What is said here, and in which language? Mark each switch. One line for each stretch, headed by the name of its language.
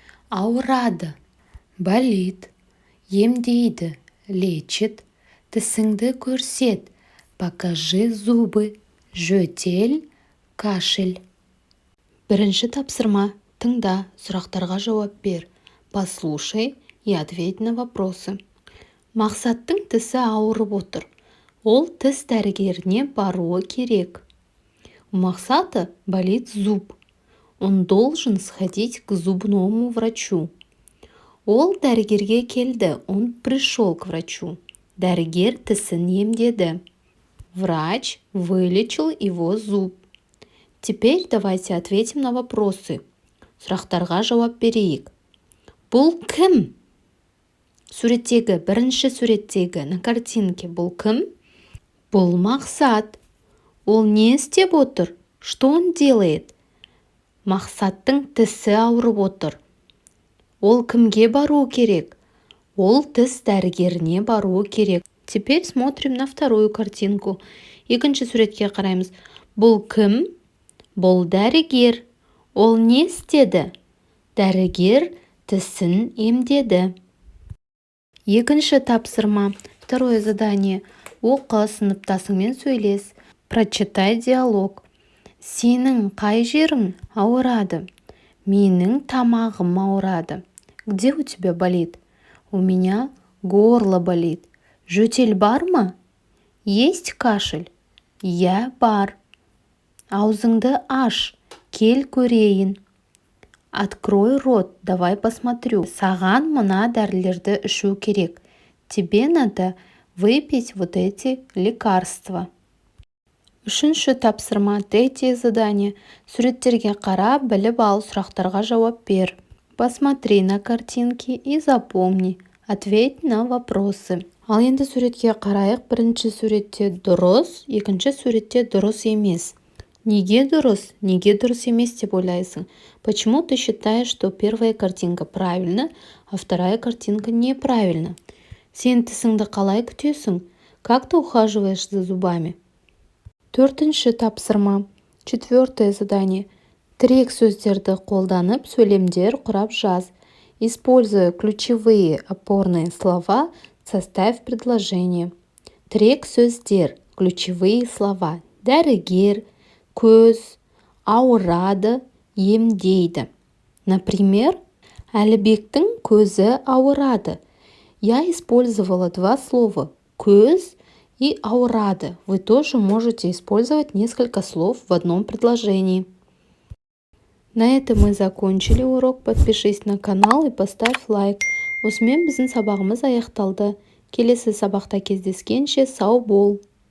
Kazakh: Ауырады,
Russian: болит,
Kazakh: емдейді,
Russian: лечит,
Kazakh: тісіңді көрсет,
Russian: покажи зубы,
Kazakh: жөтел,
Russian: кашель.
Kazakh: Бірінші тапсырма. Тыңда, сұрақтарға жауап бер.
Russian: Послушай и ответь на вопросы.
Kazakh: Мақсаттың тісі ауырып отыр. Ол тіс дәрігеріне баруы керек.
Russian: У Мақсата болит зуб. Он должен сходить к зубному врачу.
Kazakh: Ол дәрігерге келді.
Russian: Он пришел к врачу.
Kazakh: Дәрігер тісін емдеді.
Russian: Врач вылечил его зуб. Теперь давайте ответим на вопросы.
Kazakh: Сұрақтарға жауап берейік. Бұл кім? Суреттегі, бірінші суреттегі,
Russian: на картинке
Kazakh: бұл кім? Бұл Мақсат. Ол не істеп отыр?
Russian: Что он делает?
Kazakh: Мақсаттың тісі ауырып отыр. Ол кімге бару керек? Ол тіс дәрігеріне бару керек.
Russian: Теперь смотрим на вторую картинку.
Kazakh: Екінші суретке қараймыз. Бұл кім? Бұл дәрігер. Ол не істеді? Дәрігер тісін емдеді. Екінші тапсырма.
Russian: Второе задание.
Kazakh: Оқы, сыныптасыңмен сөйлес.
Russian: Прочитай диалог.
Kazakh: Сенің қай жерің ауырады? Менің тамағым ауырады.
Russian: Где у тебя болит? У меня горло болит.
Kazakh: Жөтел бар ма?
Russian: Есть кашель?
Kazakh: Я бар. Аузыңды аш. Кел көрейін.
Russian: Открой рот, давай посмотрю.
Kazakh: Саған мына дәрілерді ішу керек.
Russian: Тебе надо выпить вот эти лекарства.
Kazakh: Үшінші тапсырма,
Russian: третье задание.
Kazakh: Суреттерге қара, біліп ал, сұрақтарға жауап бер.
Russian: Посмотри на картинки и запомни. Ответь на вопросы.
Kazakh: Ал енді суретке қарайық. Бірінші суретте дұрыс, екінші суретте дұрыс емес. Неге дұрыс емес деп ойлайсың?
Russian: Почему ты считаешь, что первая картинка правильна, а вторая картинка неправильна?
Kazakh: Сен тісіңді қалай күтесің?
Russian: Как ты ухаживаешь за зубами?
Kazakh: Төртінші тапсырма.
Russian: Четвертое задание.
Kazakh: Тірек сөздерді қолданып, сөйлемдер құрап жаз.
Russian: Используя ключевые опорные слова, составь предложение.
Kazakh: Тірек сөздер,
Russian: ключевые слова.
Kazakh: Дәрігер, көз, ауырады, емдейді.
Russian: Например,
Kazakh: Әлібектің көзі ауырады.
Russian: Я использовала два слова «көз» и «ауырады». Вы тоже можете использовать несколько слов в одном предложении. На этом мы закончили урок. Подпишись на канал и поставь лайк.
Kazakh: Осымен біздің сабағымыз аяқталды. Келесі сабақта кездескенше сау бол.